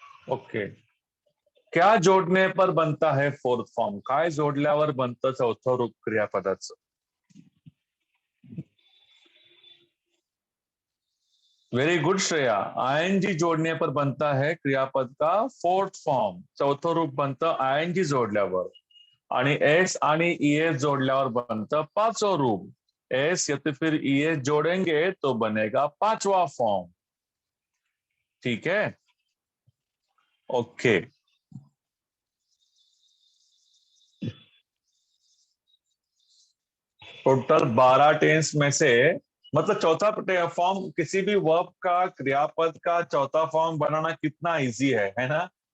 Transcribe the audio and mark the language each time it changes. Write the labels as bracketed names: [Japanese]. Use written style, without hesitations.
[Marathi] Okay, [Hindi] क्या जोडणे पर बनता है फोर्थ फॉर्म, [Marathi] काय जोडल्यावर बनतं चौथं रूप क्रियापदाचं. [Hindi] वेरी गुड श्रेया, आयएनजी जोड़ने पर बनता है क्रियापद का फोर्थ फॉर्म. [Marathi] चौथं रूप बनतं आयएनजी जोडल्यावर. आणि एस आणि ईएस जोडल्यावर बनतं पाचवं रूप. [Hindi] एस या तो फिर ईएस जोड़ेंगे तो बनेगा पांचवा फॉर्म. ठीक है, ओके. टोटल 12 टेंस में से मतलब चौथा फॉर्म किसी भी वर्ब का, क्रियापद का चौथा फॉर्म बनाना कितना इजी है ना.